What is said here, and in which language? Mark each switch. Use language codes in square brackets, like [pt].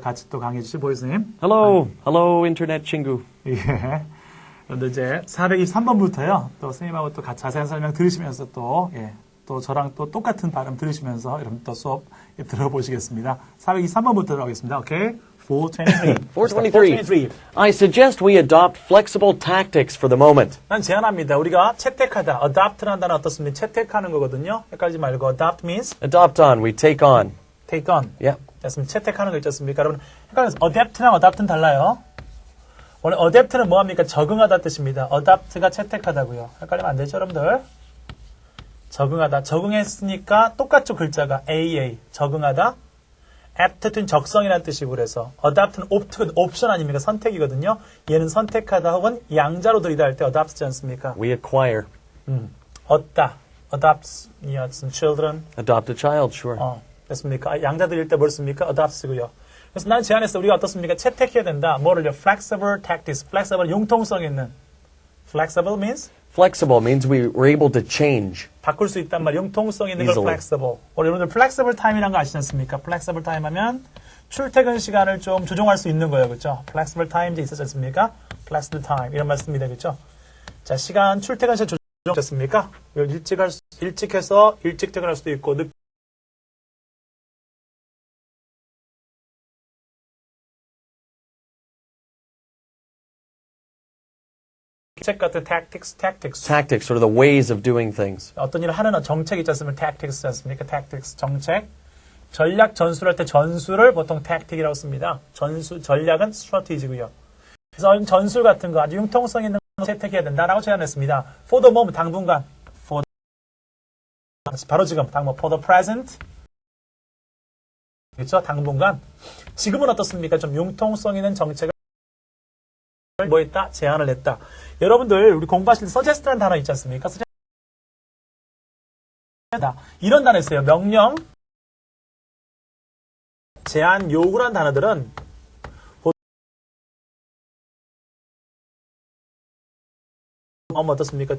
[ko] 같이 또 강의해 주실 보이쌤. [en] Hello, hello, internet [ko] 친구. 예. 그런데 이제 423번부터요. 또 선생님하고 또 자세한 설명 들으시면서 또, 예. 또 저랑 또 똑같은 발음 들으시면서 여러분 또 수업 들어보시겠습니다. 423번부터 들어가겠습니다. 오케이? 423. 423. [en] I suggest we adopt flexible tactics for the moment. [ko] 난 제안합니다. 우리가 채택하다. adopt라는 단어 어떻습니까? 채택하는 거거든요. 헷갈리지 말고 [en] adopt means Adopt on, we take on. take on. Yeah. [ko] 됐습니다. 채택하는 거 있지 않습니까? 여러분 헷갈려서 adapt랑 adopt는 달라요. 원래 adapt는 뭐합니까? 적응하다 뜻입니다. adopt가 채택하다고요. 헷갈리면 안 되죠, 여러분들? 적응하다. 적응했으니까 똑같죠, 글자가. AA. 적응하다. apt는 적성이라는 뜻이고 그래서 adopt는 옵션 아닙니까? 선택이거든요. 얘는 선택하다 혹은 양자로 들이다 할 때 adopt지 않습니까? [en] We acquire. [ko] 얻다. [en] adopts some children. Adopt a child, sure. [ko] 됐습니까? 양자 들일 때 뭘 씁니까? adopts고요. 그래서 난 제안했어. 우리가 어떻습니까? 채택해야 된다. 뭐를요? [en] flexible tactics. [ko] flexible 융통성 있는. [en] flexible means? Flexible means we were able to change. [ko] 바꿀 수 있단 말이에요. 융통성 있는 걸 [en] Easily. flexible. [ko] 여러분들 flexible time이라는 거 아시지 않습니까? flexible time 하면 출퇴근 시간을 좀 조정할 수 있는 거예요. 그렇죠? flexible time 이제 있었지 않습니까? flexible time 이런 말씀입니다. 그렇죠? 자, 시간 출퇴근 시간 조정됐습니까? 일찍 해서 일찍 퇴근할 수도 있고 책 같은 tactics. [en] Tactics, sort of the ways of doing things. [ko] 어떤 일을 하는 정책 있지 않습니까? tactics 않습니까? tactics, 정책. 전략 전술할 때 전술을 보통 tactic이라고 씁니다. 전략은 strategy고요. 그래서 전술 같은 거 아주 융통성 있는 거 채택해야 된다라고 제안했습니다. [en] for the moment, [ko] 당분간. 바로 지금, [en] for the present. [ko] 그렇죠? 당분간. 지금은 어떻습니까? 좀 융통성 있는 정책을 뭐 했다? 제안을 했다. 여러분들 우리 공부하실 때 suggest라는 단어 있지 않습니까? 이런 단어 있어요. 명령, 제안, 요구라는 단어들은 어떻습니까?